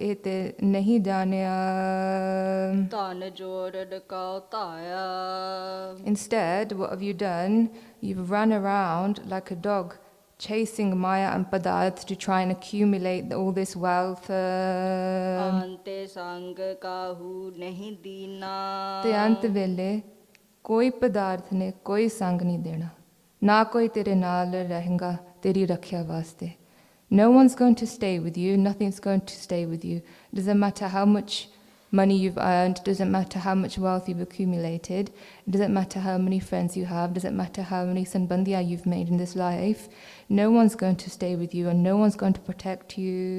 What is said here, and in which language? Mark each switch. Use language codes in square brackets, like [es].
[pa] ਇਹ ਤੇ ਨਹੀਂ ਜਾਣਿਆ. ਧਨ ਜੋੜ Q ਧਾਇਆ. [en] Instead, what have you done? You've run around like a dog, chasing Maya and Padarth to try and accumulate all this wealth. [pa] ਅੰਤੇ ਸੰਗ ਕਾਹੂ ਨਹੀਂ ਦੀਨਾ ਤੇ ਅੰਤ ਵੇਲੇ ਕੋਈ ਪਦਾਰਥ ਨੇ ਕੋਈ ਸੰਗ ਨਹੀਂ ਦੇਣਾ, ਨਾ ਕੋਈ ਤੇਰੇ ਨਾਲ ਰਹੇਗਾ ਤੇਰੀ ਰੱਖਿਆ ਵਾਸਤੇ. [en] No one's going to stay with you, nothing's going to stay with you. Doesn't matter how much money you've earned, doesn't matter how much wealth you've accumulated, doesn't matter how many friends you have, doesn't matter how many sanbandhiya you've made in this life. No one's going to stay with you and no one's going to protect you.